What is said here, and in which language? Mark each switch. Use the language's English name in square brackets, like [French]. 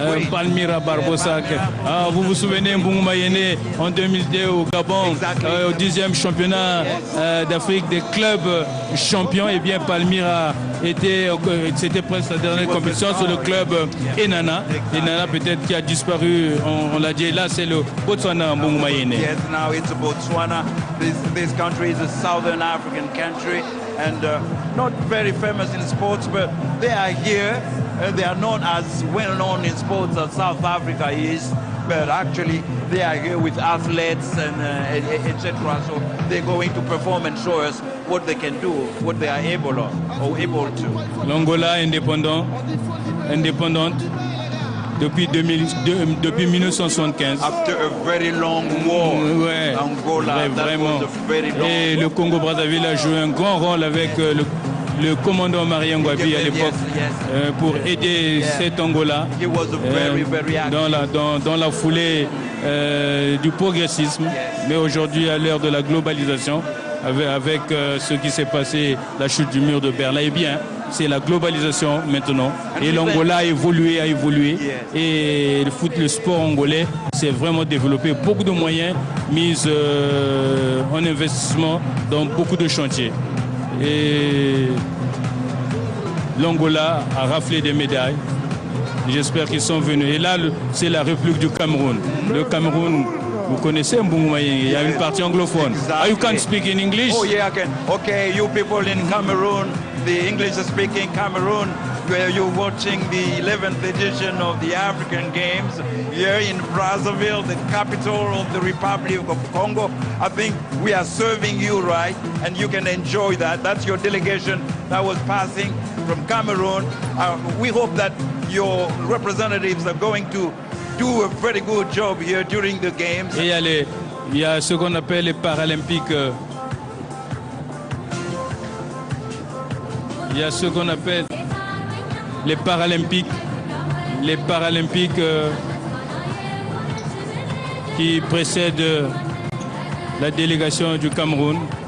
[French] Palmira Barbosa. Vous vous souvenez, Mbungu Mayene en 2002 au Gabon, au 10e championnat d'Afrique des clubs champions. Et bien Palmira c'était presque la dernière compétition sur le club Enana. Enana peut-être qui a disparu, on l'a dit. Là c'est le Botswana, Mbungu Mayene. [English] Yes, now it's Botswana. This country is a southern African country. And not very famous in sports, but they are here. They are not as well known in sports as South Africa is, but actually they are here with athletes and etc. So they're going to perform and show us what they can do, what they are able to. [French] L'Angola indépendante depuis 1975. [English] After a very long war, [French] ouais, Angola, vraiment. [English] That was a very long [French] Et le Congo-Brazzaville a joué un grand rôle avec le commandant Marien Ngouabi à l'époque pour aider cet Angola dans la foulée du progressisme. Mais aujourd'hui, à l'ère de la globalisation, avec ce qui s'est passé, la chute du mur de Berlin, eh bien, c'est la globalisation maintenant. Et l'Angola a évolué. Et le sport angolais s'est vraiment développé. Beaucoup de moyens mis en investissement dans beaucoup de chantiers. Et l'Angola a raflé des médailles. J'espère qu'ils sont venus. Et là, c'est la République du Cameroun. Le Cameroun, vous connaissez Mbungu Mayene, il y a une partie anglophone. [English] Exactly. You can speak in English? Oh yeah, I can. Okay, you people in Cameroon, the English-speaking Cameroon, where you're watching the 11th edition of the African Games here in Brazzaville, the capital of the Republic of Congo. I think we are serving you right, and you can enjoy that. That's your delegation that was passing from Cameroon. We hope that your representatives are going to do a very good job here during the games. [French] Et il y a ce qu'on appelle les Paralympiques. Il y a ce qu'on appelle les Paralympiques. Les Paralympiques qui précèdent la délégation du Cameroun.